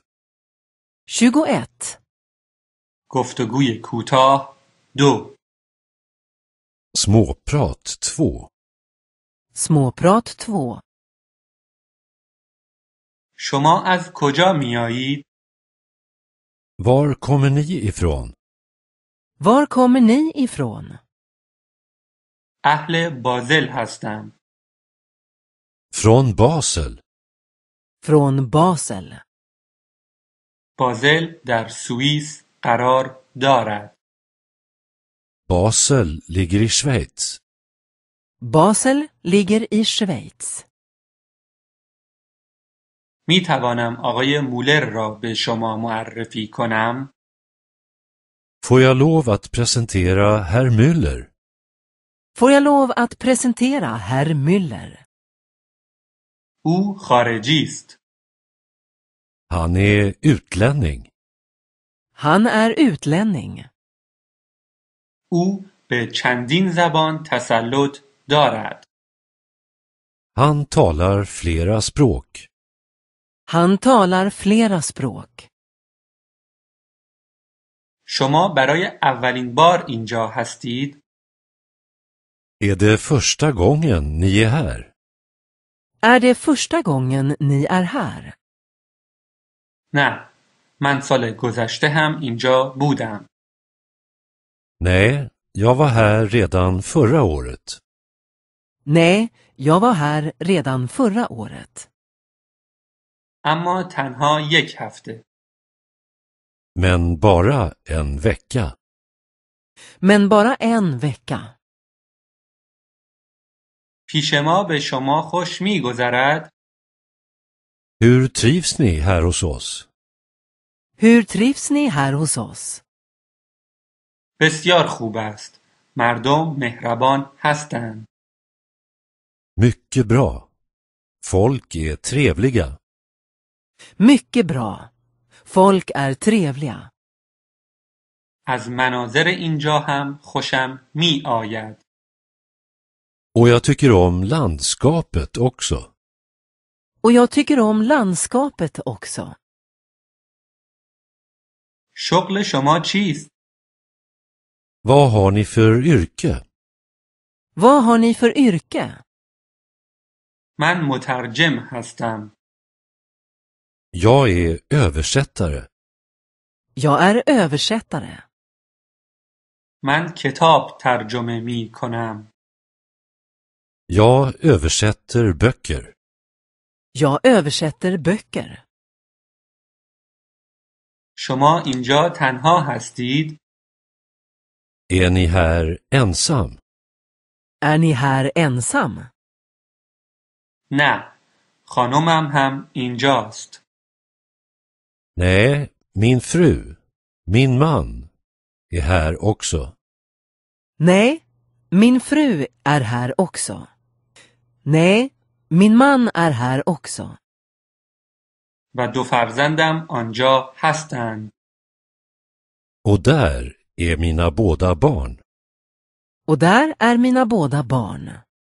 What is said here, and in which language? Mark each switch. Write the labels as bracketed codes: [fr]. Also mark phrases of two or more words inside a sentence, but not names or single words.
[fa] 21. گفتگوی کوتاه 2 [sv] Småprat 2. Småprat 2. [fa] شما از کجا میایید؟ [sv] Var kommer ni ifrån? Var kommer ni ifrån? [fa] اهل بازل هستم. [sv] Från Basel. Från Basel. [fa] بازل در سوئیس قرار دارد. [sv] Basel ligger i Schweiz. Basel ligger i Schweiz. [fa] می توانم آقای مولر را به شما معرفی کنم؟ [sv] Får jag lov att presentera herr Müller? Får jag lov att presentera herr Müller? [fa] او خارجی است. [sv] Han är utlänning. Han är utlänning. [fa] او به چندین زبان تسلط دارد. [sv] Han talar flera språk. Han talar flera språk. [fa] شما برای اولین بار اینجا هستید؟ [sv] Är det första gången ni är här? Är det första gången ni är här? [fa] نه، من سال گذشته هم اینجا بودم. [sv] Nej, jag var här redan förra året. Nej, jag var här redan förra året. [fa] اما تنها یک هفته. [sv] Men bara en vecka. Men bara en vecka. [fa] پیش ما به شما خوش می‌گذرد؟ [sv] Hur trivs ni här hos oss? Hur trivs ni här hos oss? [fa] بسیار خوب است. مردم مهربان هستند. [sv] Mycket bra. Folk är trevliga. Mycket bra. Folk är trevliga. [fa] از مناظر اینجا هم خوشم می آید. [sv] Och jag tycker om landskapet också. Och jag tycker om landskapet också. [fa] شغل شما چیست؟ [sv] Vad har ni för yrke? Vad har ni för yrke? [fa] من مترجم هستم. [sv] Jag är översättare. Jag är översättare. [fa] من کتاب ترجمه می کنم. [sv] Jag översätter böcker. Jag översätter böcker. [fa] شما اینجا تنها هستید؟ [sv] Är ni här ensam? Är ni här ensam? [fa] نه، خانمم هم اینجاست. [sv] Nej, min fru, min man, är här också. Nej, min fru är här också. Nej, min man är här också. [fa] و 2 فرزندم آنجا هستند. [sv] Och där är mina båda barn. Och där är mina båda barn.